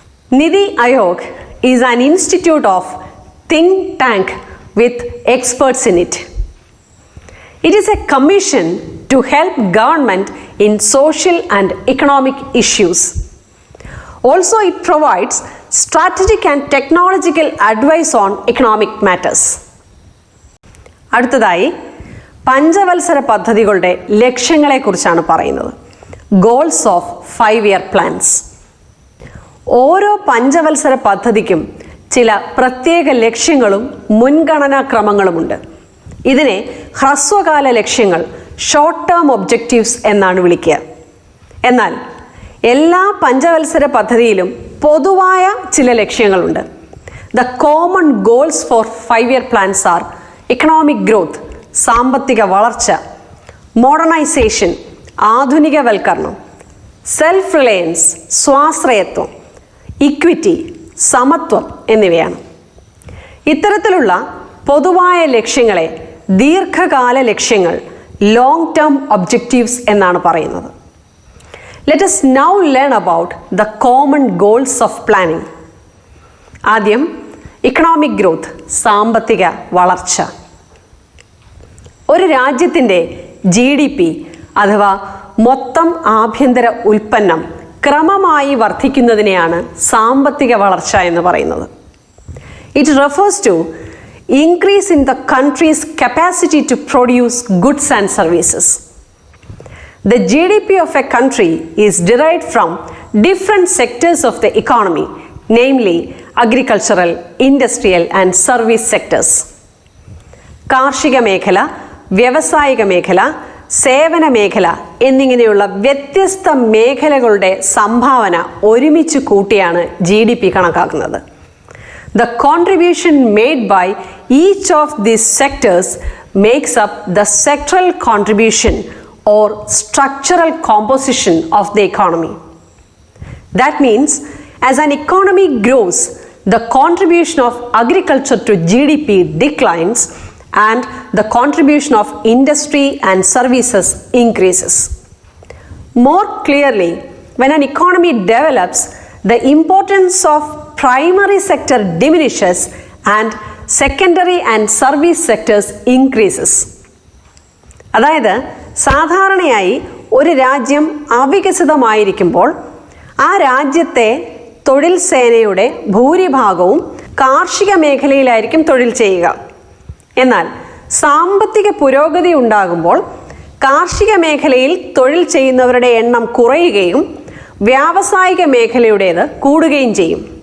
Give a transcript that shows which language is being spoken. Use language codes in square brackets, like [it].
[en] NITI Aayog is an institute of think tank with experts in it. It is a commission to help government in social and economic issues. Also, it provides strategic and technological advice on economic matters. [ml] അടുത്തതായി പഞ്ചവത്സര പദ്ധതികളുടെ ലക്ഷ്യങ്ങളെക്കുറിച്ചാണ് പറയുന്നത്. [en] Goals of 5-year plans. [ml] ഓരോ പഞ്ചവത്സര പദ്ധതിക്കും ചില പ്രത്യേക ലക്ഷ്യങ്ങളും മുൻഗണനാക്രമങ്ങളുമുണ്ട്. ഇതിനെ ഹ്രസ്വകാല ലക്ഷ്യങ്ങൾ, ഷോർട്ട് ടേം ഒബ്ജക്റ്റീവ്സ് എന്നാണ് വിളിക്കുക. എന്നാൽ എല്ലാ പഞ്ചവത്സര പദ്ധതിയിലും പൊതുവായ ചില ലക്ഷ്യങ്ങളുണ്ട്. [en] the common goals for 5-year plans are economic growth, [ml] സാമ്പത്തിക വളർച്ച, [en] modernisation, ആധുനികവൽക്കരണം, self reliance, സ്വാശ്രയത്വം, equity, [ml] സമത്വം എന്നിവയാണ്. ഇത്തരത്തിലുള്ള പൊതുവായ ലക്ഷ്യങ്ങളെ ദീർഘകാല ലക്ഷ്യങ്ങൾ, ലോങ് ടേം ഒബ്ജക്റ്റീവ്സ് എന്നാണ് പറയുന്നത്. [en] Let us now learn about the common goals of planning. [ml] ആദ്യം ഇക്കണോമിക് ഗ്രോത്ത്, സാമ്പത്തിക വളർച്ച. ഒരു രാജ്യത്തിൻ്റെ GDP അഥവാ മൊത്തം ആഭ്യന്തര ഉൽപ്പന്നം ക്രമമായി വർദ്ധിക്കുന്നതിനെയാണ് സാമ്പത്തിക വളർച്ച എന്ന് പറയുന്നത്. [en] It refers to increase in the country's capacity to produce goods and services. The GDP of a country is derived from different sectors of the economy, namely agricultural, industrial and service sectors. [ml] കാർഷിക മേഖല, വ്യാവസായിക മേഖല, സേവന മേഖല എന്നിങ്ങനെയുള്ള വ്യത്യസ്ത മേഖലകളുടെ സംഭാവന ഒരുമിച്ച് കൂട്ടിയാണ് GDP കണക്കാക്കുന്നത്. [en] The contribution made by each of these sectors makes up the sectoral contribution or structural composition of the economy. That means, as an economy grows, the contribution of agriculture to GDP declines and the contribution of industry and services increases. More clearly, when an economy develops, the importance of primary sector diminishes and secondary and service sectors increases. [ml] അതായത് സാധാരണയായി ഒരു രാജ്യം അവികസിതമായിരിക്കുമ്പോൾ ആ രാജ്യത്തെ തൊഴിൽ സേനയുടെ ഭൂരിഭാഗവും കാർഷിക മേഖലയിലായിരിക്കും തൊഴിൽ ചെയ്യുക. എന്നാൽ സാമ്പത്തിക പുരോഗതി ഉണ്ടാകുമ്പോൾ കാർഷിക മേഖലയിൽ തൊഴിൽ ചെയ്യുന്നവരുടെ എണ്ണം കുറയുകയും വ്യാവസായിക മേഖലയുടേത് കൂടുകയും ചെയ്യും.